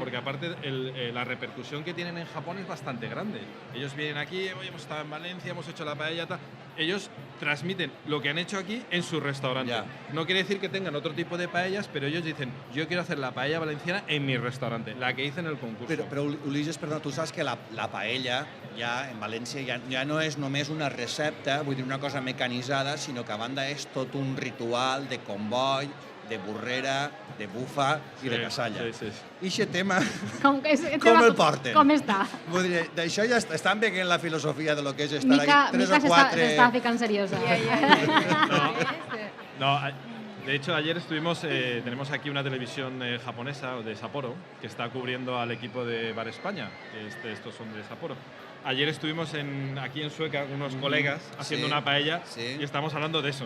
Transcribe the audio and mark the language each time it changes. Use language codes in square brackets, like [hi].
[es] Porque aparte la repercusión que tienen en Japón es bastante grande. Ellos vienen aquí, hoy hemos estado en Valencia, hemos hecho la paella, tal. Ellos transmiten lo que han hecho aquí en su restaurante. Ya. No quiere decir que tengan otro tipo de paellas, pero ellos dicen, yo quiero hacer la paella valenciana en mi restaurante, la que hice en el concurso. [ca] Però Ulises, perdó, tu saps que la paella ja en València ja no és només una recepta, vull dir una cosa mecanitzada, sinó que a banda és tot un ritual de comboi, de burrera, de bufa i de casalla. Sí. I aquest tema, com el porten? Com està? Vull dir, d'això ja estan veient la filosofia de lo que és estar aquí 3 o 4... [es] se está ficando seriosa. No, de hecho ayer tenemos aquí una televisión japonesa de Sapporo que está cubriendo al equipo de Bar España, que estos son de Sapporo. Ayer estuvimos aquí en Sueca con unos colegas haciendo una paella y estamos hablando de eso.